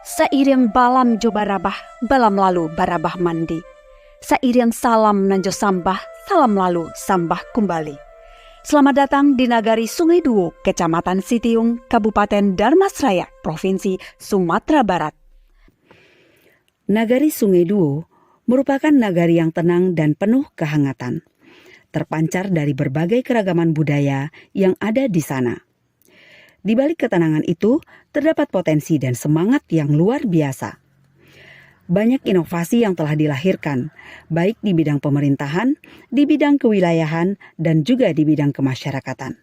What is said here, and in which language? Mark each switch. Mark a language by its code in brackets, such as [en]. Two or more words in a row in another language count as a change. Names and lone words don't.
[min] Sairiang balam jo barabah, balam lalu barabah mandi. Sairiang salam nanjo sambah, salam lalu sambah kembali. [id] Selamat datang di Nagari Sungai Duo, Kecamatan Sitiung, Kabupaten Dharmasraya, Provinsi Sumatera Barat. Nagari Sungai Duo merupakan nagari yang tenang dan penuh kehangatan, terpancar dari berbagai keragaman budaya yang ada di sana. Di balik ketenangan itu, terdapat potensi dan semangat yang luar biasa. Banyak inovasi yang telah dilahirkan, baik di bidang pemerintahan, di bidang kewilayahan, dan juga di bidang kemasyarakatan.